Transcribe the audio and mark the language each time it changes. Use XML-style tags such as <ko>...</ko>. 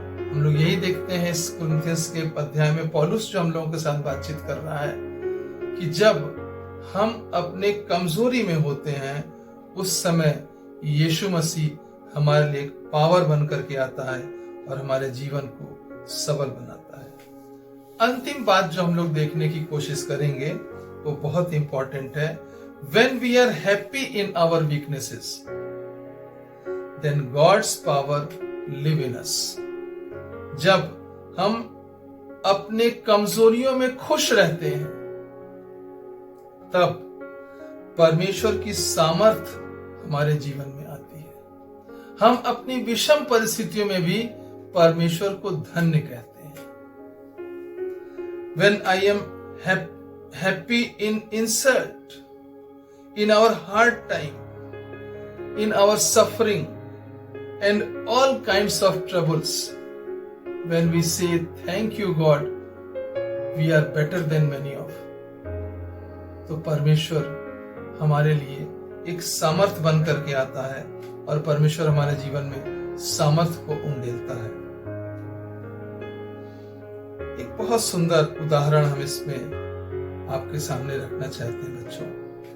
<hi>हम लोग यही देखते हैं इस कुरिन्थियंस के अध्याय में पौलुस जो हम लोगों के साथ बातचीत कर रहा है कि जब हम अपने कमजोरी में होते हैं, उस समय यीशु मसीह हमारे लिए पावर बन करके आता है और हमारे जीवन को सबल बनाता है। अंतिम बात जो हम लोग देखने की कोशिश करेंगे वो बहुत इंपॉर्टेंट है।</hi> <en>When we are happy in our weaknesses, then God's power live in us.</en> <hi>जब हम अपने कमजोरियों में खुश रहते हैं, तब परमेश्वर की सामर्थ हमारे जीवन में आती है। हम अपनी विषम परिस्थितियों में भी परमेश्वर को धन्य कहते हैं।</hi> <en>When I am happy in insult, in our hard time, in our suffering and all kinds of troubles, when we say thank you God, we are better than many of.</en> <hi>तो परमेश्वर हमारे लिए एक सामर्थ बन करके आता है और परमेश्वर हमारे जीवन में सामर्थ को उंडेलता है। एक बहुत सुंदर उदाहरण हम इसमें आपके सामने रखना चाहते हैं बच्चों।</hi>